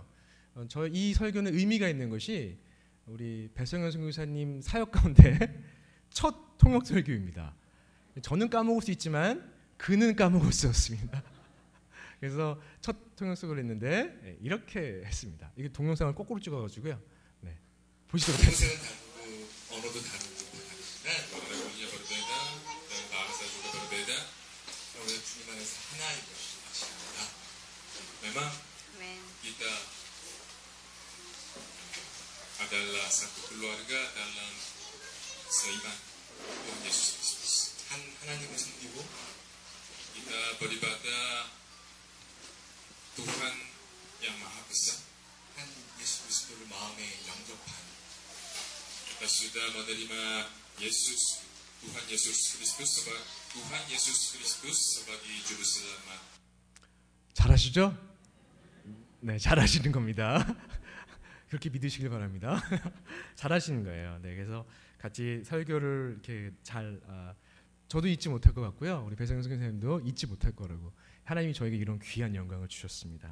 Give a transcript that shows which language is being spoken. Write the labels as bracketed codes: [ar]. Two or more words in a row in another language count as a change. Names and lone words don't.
[ko] 이 설교는 의미가 있는 것이 우리 배성현 선교사님 사역 가운데 첫 통역 설교입니다. 저는 까먹을 수 있지만 그는 까먹을 수 없습니다. 그래서 첫 통역 설교를 했는데 이렇게 했습니다. 이게 동영상을 거꾸로 찍어가지고요. 네, 보시도록 하겠습니다. 언어도 다르고 언어가 [id] berbeda dan bahasa juga berbeda. [ko] Oleh 주님 안에서 하나인 것이 확실합니다. [id] Memang kita adalah satu keluarga dalam seiman Tuhan Yesus Kristus. [ko] 한 하나님을 섬기고 [id] kita beribadah Tuhan yang Maha Besar, [ko] 한 예수 그리스도 그리스도를 마음에 영접한 [id] sudah menerima Yesus, Tuhan Yesus Kristus sebagai juru selamat. [ko] 잘하시죠? 네, 잘하시는 겁니다. 그렇게 믿으시길 바랍니다. 잘하시는 거예요. 네, 그래서 같이 설교를 이렇게 저도 잊지 못할 것 같고요. 우리 배성현 선생님도 잊지 못할 거라고 하나님이 저에게 이런 귀한 영광을 주셨습니다.